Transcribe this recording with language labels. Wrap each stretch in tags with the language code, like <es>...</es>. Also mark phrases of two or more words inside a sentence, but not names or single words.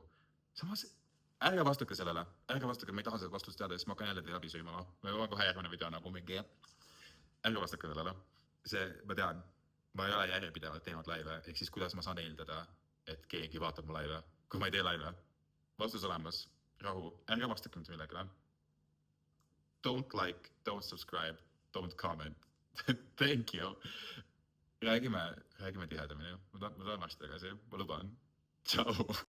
<et>Samas, ärge vastuke sellele, ma ei taha seda vastust teada, sest ma hakkan jälle teid läbi sõima. Ma olen kohe järgmine video nagu mingi... Ärge vastuke sellele. Ma tean, ma ei ole järjepidevalt teinud laive, ehk siis kuidas ma saan eeldada, et keegi vaatab mu laive, kui ma ei tee laive. Vastus olemas, rahu, ärge vastuke mitte millegile.</et> <en>Don't like, don't subscribe, don't comment. Thank you.</en> <et>Räägime tihedamini. Ma tahan varsti tagasi, ma luban. Ciao.</et>